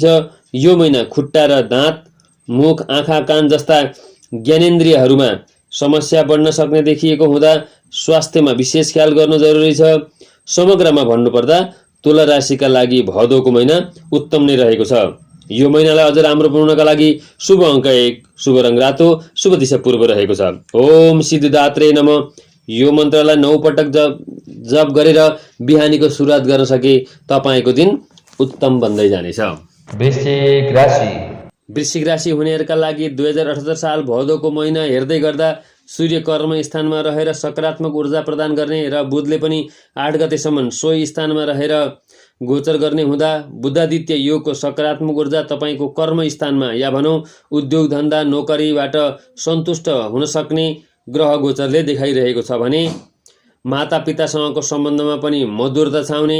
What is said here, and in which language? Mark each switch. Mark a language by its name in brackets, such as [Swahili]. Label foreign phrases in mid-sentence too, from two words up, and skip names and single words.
[Nepali] यो महिना खुट्टा र दाँत, मुख, आँखा, कान जस्ता ज्ञानेन्द्रियहरूमा समस्या बढ्न सक्ने देखिएको हुँदा स्वास्थ्यमा विशेष ख्याल गर्नु जरुरी छ। समग्रमा भन्नुपर्दा तुला राशिका लागि भदौको महिना उत्तम नै रहेको छ। यो महिनालाई अझ राम्रो बनाउनका लागि शुभ अङ्क 1, शुभ रङ रातो, शुभ दिशा पूर्व रहेको छ। [Sanskrit] ओम सिद्धिदात्रे नमः। [Nepali] यो मन्त्रलाई 9 पटक जप गरेर बिहानीको सुरुवात गर्न सके तपाईँको दिन उत्तम बन्दै जानेछ। वृश्चिक राशि। वृश्चिक राशि हुनेहरूका लागि 2078 साल भदौको महिना हेर्दै गर्दा सूर्य कर्म स्थानमा रहेर सकारात्मक ऊर्जा प्रदान गर्ने र बुधले पनि 8 गतेसम्म सोही स्थानमा रहेर गोचर गर्ने हुँदा बुधादित्य योगको सकारात्मक ऊर्जा तपाईँको कर्म स्थानमा या भनौँ उद्योग धन्दा नोकरीबाट सन्तुष्ट हुन सक्ने ग्रह गोचरले देखाइरहेको छ भने मातापितासँगको सम्बन्धमा पनि मधुरता छाउने।